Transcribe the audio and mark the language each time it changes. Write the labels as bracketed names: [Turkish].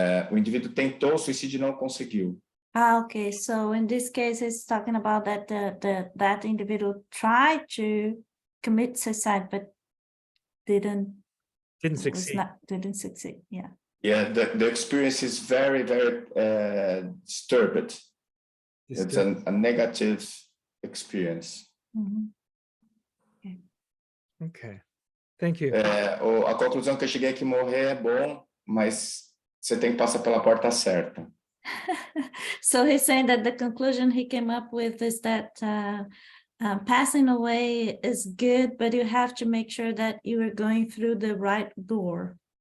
[Portuguese] O indivíduo tentou suicídio e não conseguiu. [English] Okay, so in this case, it's talking about that that individual tried to commit suicide, but didn't Succeed. didn't succeed. Yeah. Yeah, the experience is very, very disturbed. It's a negative experience. Mhm. Okay, thank you. [Portuguese] A conclusão que eu cheguei é que morrer é bom, mas você tem que passar pela porta certa. [English] So he's saying that the conclusion he came up with is that passing away is good, but you have to make sure that you are going through the right door.